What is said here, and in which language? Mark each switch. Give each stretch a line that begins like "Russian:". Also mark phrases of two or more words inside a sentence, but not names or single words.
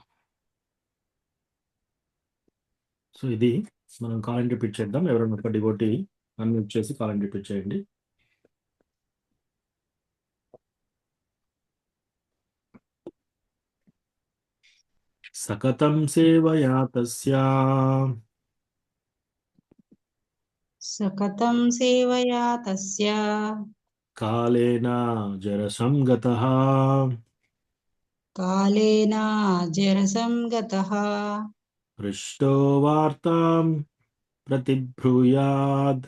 Telugu: సో ఇది మనం కాల్ రిపీట్ చేద్దాం. ఎవరైనా ఒక డివోటీ అన్మ్యూట్ చేసి కాల్ రిపీట్ చేయండి.
Sanskrit: సకతం సేవయా తస్యా सकतं सेवया तस्य కాలేన జరసంగతః कालेन जरसङ्गतः पृष्टो वार्तां प्रतिब्रूयाद्